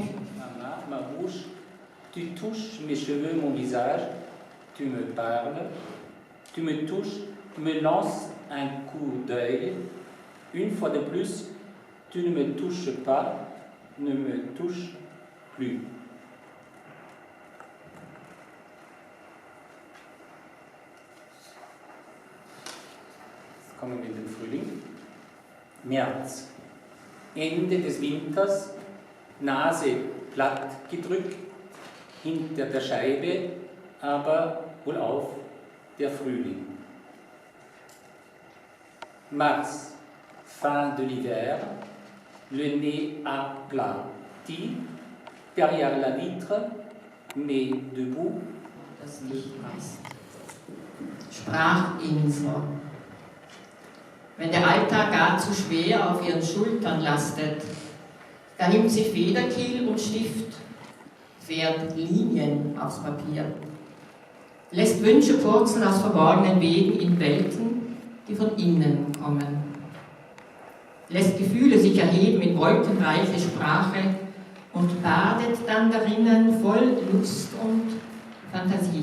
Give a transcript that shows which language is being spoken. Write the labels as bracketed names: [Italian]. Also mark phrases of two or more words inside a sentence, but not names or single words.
[French] Maman, ma bouche, tu touches mes cheveux, mon visage, tu me parles, tu me touches, me lances un coup d'œil. Une fois de plus, tu ne me touches pas, ne me touches plus. [German] Kommen wir in den Frühling. März. Ende des Winters, Nase platt gedrückt, hinter der Scheibe, aber wohlauf der Frühling. [French] Mars, fin de l'hiver, le nez aplati, derrière la vitre, mais debout. [German] Das Licht weist. Sprachinsel. Wenn der Alltag gar zu schwer auf ihren Schultern lastet, da nimmt sie Federkiel und Stift, fährt Linien aufs Papier, lässt Wünsche purzeln aus verborgenen Wegen in Welten, die von innen kommen, lässt Gefühle sich erheben in wolkenreiche Sprache und badet dann darinnen voll Lust und Fantasie.